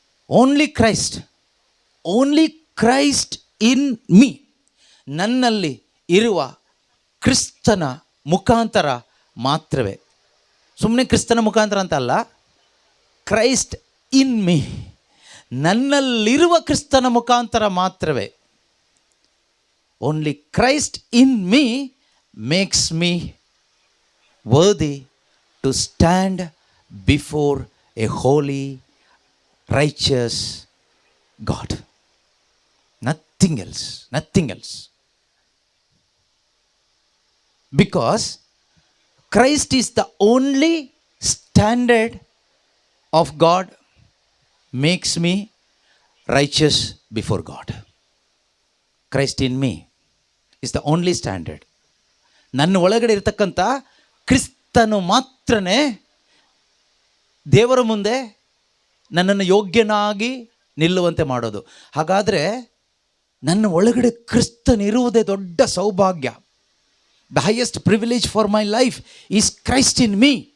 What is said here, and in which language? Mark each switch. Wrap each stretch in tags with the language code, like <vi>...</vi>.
<en>Only Christ, only Christ in me.</en> <kn>ನನ್ನಲ್ಲಿ ಇರುವ ಕ್ರಿಸ್ತನ ಮುಖಾಂತರ ಮಾತ್ರವೇ. ಸುಮ್ಮನೆ ಕ್ರಿಸ್ತನ ಮುಖಾಂತರ ಅಂತ ಅಲ್ಲ,</kn> <en>Christ in me,</en> <kn>ನನ್ನಲ್ಲಿರುವ ಕ್ರಿಸ್ತನ ಮುಖಾಂತರ ಮಾತ್ರವೇ.</kn> <en>Only Christ in me makes me worthy to stand before a holy, righteous God. Nothing else, nothing else. Because Christ is the only standard of God, makes me righteous before God. Christ in me is the only standard.</en> <kn>ನನ್ನ ಒಳಗಡೆ ಇರತಕ್ಕಂಥ ಕ್ರಿಸ್ತನು ಮಾತ್ರನೇ ದೇವರ ಮುಂದೆ ನನ್ನನ್ನು ಯೋಗ್ಯನಾಗಿ ನಿಲ್ಲುವಂತೆ ಮಾಡೋದು. ಹಾಗಾದರೆ ನನ್ನ ಒಳಗಡೆ ಕ್ರಿಸ್ತನಿರುವುದೇ ದೊಡ್ಡ ಸೌಭಾಗ್ಯ.</kn> <en>The highest privilege for my life is Christ in me.</en>